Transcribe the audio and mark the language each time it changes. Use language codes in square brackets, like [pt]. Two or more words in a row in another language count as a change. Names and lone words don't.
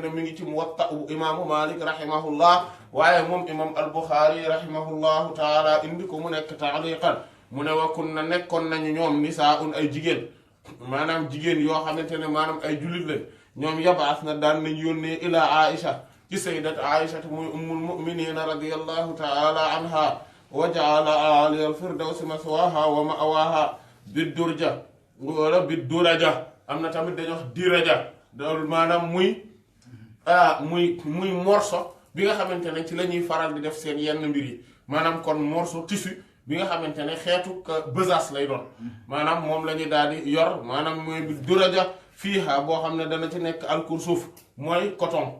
[wo] ne mi ngi ci Muwatta u [ar] إمام مالك رحمه الله [wo] waaye moom imam al Buxaari [ar] رحمه الله تعالى [wo] indi ko mu nekk taaliqan mu ne [ar] وكنا [wo] nekkoon nañu ñoom nisaa'un ay jigéen maanaam jigéen yoo xamante ne maanaam ay jullit lañ ñoom yabaas na daan nañ yónnee ila Aïcha ci sayyidat Aïcha muy [ar] أم المؤمنين رضي الله تعالى عنها وجعل أعلى الفردوس مثواها ومأواها بالدرجة ولا بالدرجة [wo] am na tamit dañuy wax diraja loolu maanaam muy morceau bi nga xamante ne ci la ñuy faral di def seen yenn mbir yi maanaam kon [fr] morceau tissu [wo] bi nga xamante ne xeetu besace lay doon maanaam moom la ñuy daal di yor maanaam mooy [ar] بالدرجة فيها [wo] boo xam ne dana ci nekk al-kursuf mooy coton.